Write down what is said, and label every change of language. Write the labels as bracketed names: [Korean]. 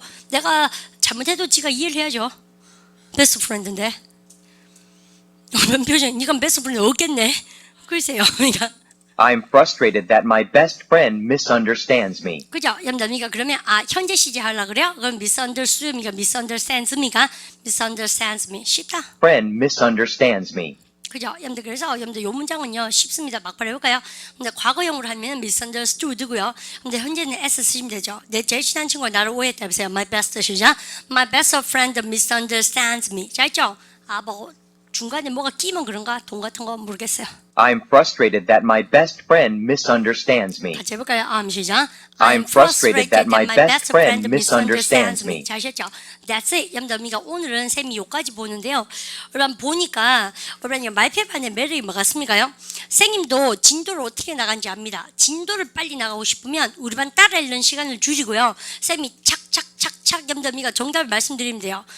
[Korean] 내가 잘못해도 지가 이해를 해야죠. 베스트 프렌드인데. 그런 표정, 이건 베스트 프렌드 없겠네. 글쎄요. 그러니까. [English] I'm frustrated that my best friend misunderstands me. [Korean] 그죠? 여러분들, 그러면 현재 시제 하려고 그래요? 그럼 misunderstood입니까? misunderstands입니까? [English] misunderstands me. [Korean] 쉽다. [English] Friend misunderstands me. [Korean] 그죠? 여러분들, 그래서 여러분들 요 문장은요 쉽습니다. 막발 해볼까요? 근데 과거형으로 하면 misunderstood고요. 근데 현재는 s 쓰시면 되죠. 내 제일 친한 친구가 나를 오해했다 해보세요. [English] My best 시작. My best friend misunderstands me. [Korean] 자, 있죠? 뭐 중간에 뭐가 끼면 그런가? 돈 같은 거 모르겠어요. [English] I'm frustrated that my best friend misunderstands me. [Korean] 같이 해볼까요? 시작. [English] I'm frustrated that my best friend misunderstands me. [Korean] 잘 하셨죠? [English] That's it. [Korean] 여러분들, 오늘은 쌤이 요까지 보는데요. 여러분 보니까 여러분 말패반의 매력이 뭐가 있습니까요? 선생님도 진도를 어떻게 나간지 압니다. 진도를 빨리 나가고 싶으면 우리 반 따라 읽는 시간을 줄이고요. 쌤이 착착착착 여러분들 정답을 말씀드리면 돼요.